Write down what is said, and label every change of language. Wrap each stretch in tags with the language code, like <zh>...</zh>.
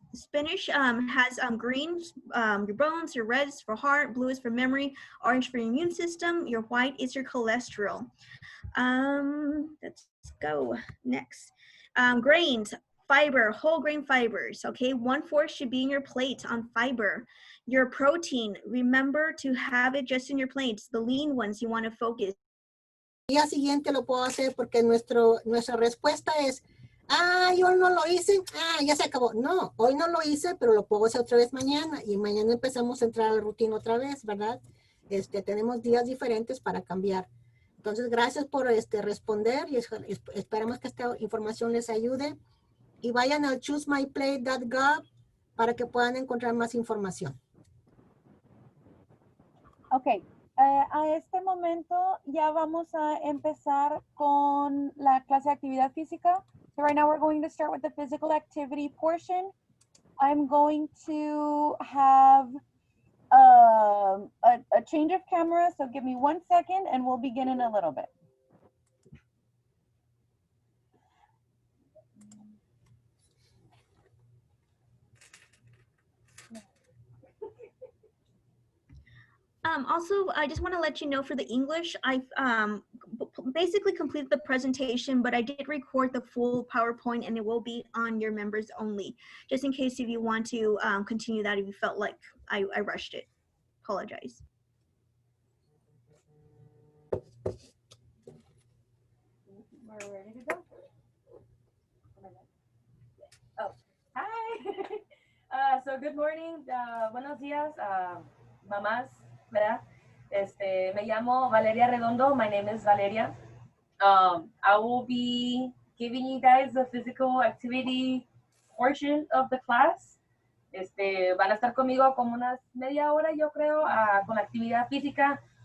<en>Spinach has greens, your bones, your reds for heart, blue is for memory, orange for your immune system, your white is your cholesterol. Let's go next. Grains. Fiber, whole grain fibers, okay? 1/4 should be in your plate on fiber. Your protein, remember to have it just in your plates. The lean ones you want to focus.</en> <es>Día siguiente lo puedo hacer porque nuestra respuesta es Yo no lo hice, ya se acabó. No, hoy no lo hice, pero lo puedo hacer otra vez mañana y mañana empezamos a entrar a la rutina otra vez, ¿verdad? Tenemos días diferentes para cambiar. Entonces, gracias por responder y esperamos que esta información les ayude y vayan al choosemyplay.gov para que puedan encontrar más información. Ok, a este momento ya vamos a empezar con la clase de actividad física.</es> <en>So right now we're going to start with the physical activity portion. I'm going to have a change of camera, so give me 1 second and we'll begin in a little bit. Also, I just want to let you know for the English, I've basically completed the presentation, but I did record the full PowerPoint and it will be on your members only, just in case if you want to continue that, if you felt like I rushed it. Apologize. We're ready to go. Oh, hi. So good morning,</en> <es>buenos días, mamás, ¿verdad? Me llamo Valeria Redondo.</es> <en>My name is Valeria. I will be giving you guys the physical activity portion of the class.</en> <es>Van a estar conmigo como unas media hora, yo creo, con la actividad física.</es>